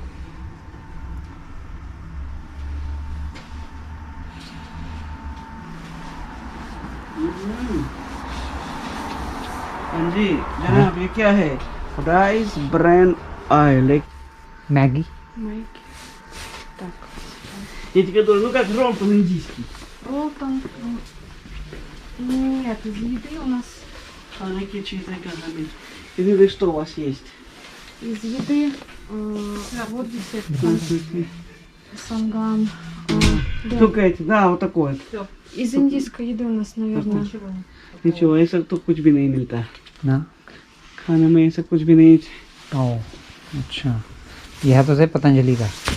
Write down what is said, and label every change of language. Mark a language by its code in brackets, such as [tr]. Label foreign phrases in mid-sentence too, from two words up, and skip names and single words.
[hi] हाँ जी जनाब, ये क्या है? [en] rice bran oil, [hi] मैगी। [ru] эти которые, ну как ролл по-индийски. Ролтон. Нет, из еды у нас, [hi] खाने की चीजें कहाँ मिल? [ru] Извините, что у вас есть? из еды вот здесь сангам. Да. Только эти, да, вот такое. Из индийской еды у нас, наверное. Ничего, [hi] ऐसा तो कुछ भी नहीं मिलता ना? खाने में, ऐसा कुछ भी नहीं। ओ अच्छा, यह तो है पतंजलि का।